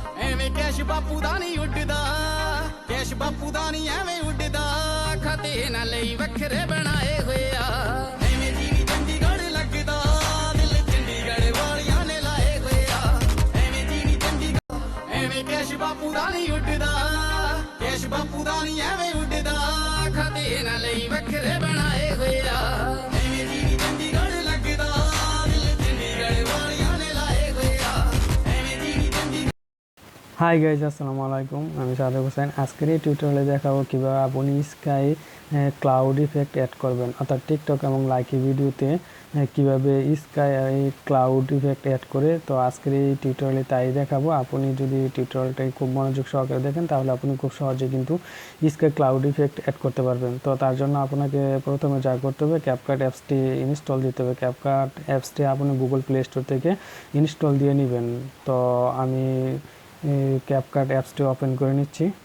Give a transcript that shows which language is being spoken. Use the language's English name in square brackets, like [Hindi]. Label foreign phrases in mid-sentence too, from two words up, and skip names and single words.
[Punjabi] ਐਵੇਂ ਕੈਸ਼ ਬਾਪੂ ਦਾ ਨਹੀਂ ਉੱਡਦਾ ਕੈਸ਼ ਬਾਪੂ ਦਾ ਨਹੀਂ ਐਵੇਂ ਉੱਡਦਾ ਖਾਤੇ ਨਾ ਲਈ ਵੱਖਰੇ ਬਣਾਏ ਹੋਏ ਆ ਐਵੇਂ ਜੀ ਨੀ ਚੰਡੀਗੜ੍ਹ ਲੱਗਦਾ ਦਿਲ ਚੰਡੀਗੜ੍ਹ ਵਾਲਿਆਂ ਨੇ ਲਾਏ ਹੋਏ ਆ ਐਵੇਂ ਜੀ ਨੀ ਚੰਡੀਗੜ੍ਹ ਐਵੇਂ ਕੈਸ਼ ਬਾਪੂ ਦਾ ਨਹੀਂ ਉੱਡਦਾ ਕੈਸ਼ ਬਾਪੂ ਦਾ ਨਹੀਂ ਐਵੇਂ ਉੱਡਦਾ ਖਾਤੇ ਨਾ ਲਈ ਵੱਖਰੇ ਬਣਾਏ ਹੋਏ ਆ ਐਵੇਂ ਜੀ ਨੀ ਚੰਡੀਗੜ੍ਹ ਲੱਗਦਾ ਦਿਲ ਚੰਡੀਗੜ੍ਹ ਵਾਲਿਆਂ ਨੇ ਲਾਏ ਹੋਏ ਆ ਐਵੇਂ ਜੀ ਨੀ ਚੰਡੀਗੜ੍ਹ [English] hi guys [Arabic] السلام عليكم [Bangla] আমি সাদেক হোসেন আজকের এই টিউটোরিয়ালে দেখাবো কিভাবে আপনি [English] sky cloud effect add [Bangla] করবেন অর্থাৎ টিকটক এবং লাইকি ভিডিওতে কিভাবে [English] sky cloud effect add [Bangla] করে তো আজকের এই টিউটোরিয়ালে তাই দেখাবো আপনি যদি টিউটোরিয়ালটা খুব মনোযোগ সহকারে দেখেন তাহলে আপনি খুব সহজে কিন্তু [English] sky cloud effect add [Bangla] করতে পারবেন তো তার জন্য আপনাকে প্রথমে যা করতে হবে ক্যাপকাট অ্যাপসটি ইনস্টল দিতে হবে ক্যাপকাট অ্যাপসটি আপনি গুগল প্লে স্টোর থেকে ইনস্টল দিয়ে নেবেন তো আমি ক্যাপকাট অ্যাপসটি ওপেন করে নিচ্ছি